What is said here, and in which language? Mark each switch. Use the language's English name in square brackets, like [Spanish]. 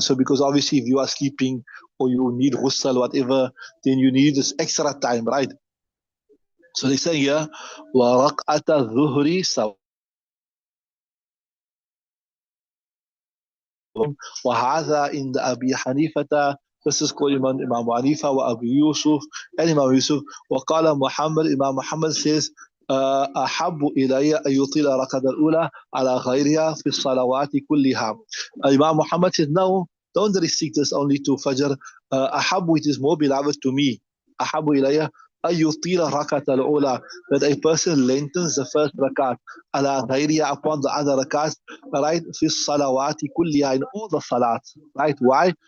[English] So because obviously if you are sleeping or you need ghusl, whatever, then you need this extra time, right? So they say here, wa raq'ata dhuhri saw. [Arabic] وهذا عند أبي حنيفة. [English] This is called Imam Hanifa wa Abu Yusuf and Imam Yusuf. [Arabic] وقال محمد, [English] Imam Muhammad says, [Arabic] أحب إلي أن يطيل الركعة الأولى على غيرها في الصلوات كلها. [English] Imam Muhammad says, no, don't restrict this only to Fajr. [Arabic] أحب, [English] it is more beloved to me. [Arabic] أحب إلي أن يطيل الركعة الأولى, [English] that a person lengthens the first rakat, [Arabic] على غيرها, [English] upon the other rakats, right? [Arabic] في الصلوات كلها, [English] in all the salats, right? Why?